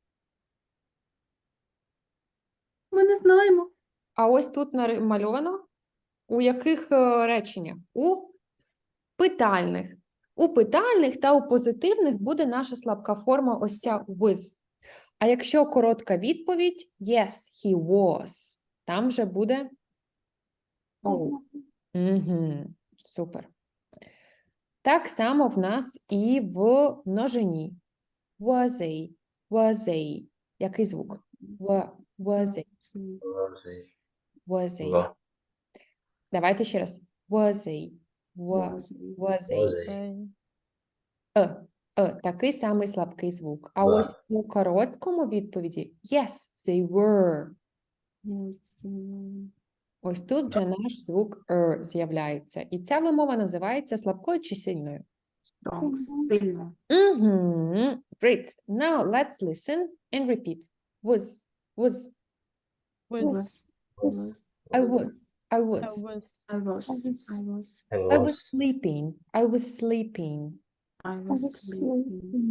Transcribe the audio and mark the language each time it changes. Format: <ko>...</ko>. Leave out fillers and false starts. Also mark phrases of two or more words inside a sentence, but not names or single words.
<uk>Ми не знаємо. А ось тут намальовано. У яких реченнях? У питальних. У питальних та у позитивних буде наша слабка форма ось ця with. А якщо коротка відповідь</uk> <en>yes, he was,</en> <uk>там вже буде oh. Угу. Супер. Так само в нас і в множині.</uk> <en>Was a.</en> <uk>Який звук?</uk> <en>Was a. Во.</en> <uk>Давайте ще раз.</uk> <en>Was a. Was a. say.</en> <uk>Такий самий слабкий звук. А</uk> <ru>Да.</ru> <uk>ось у короткому відповіді</uk> <en>yes, they were. Yes.</en> <uk>Ось тут вже наш звук з'являється. І ця вимова називається слабкою чи сильною?</uk> <en>Strong. Сильно. Great. Now let's listen and repeat. Was. Was. Was. I was. I was. I was. I was. I was sleeping. I was sleeping. I was sleeping.</en>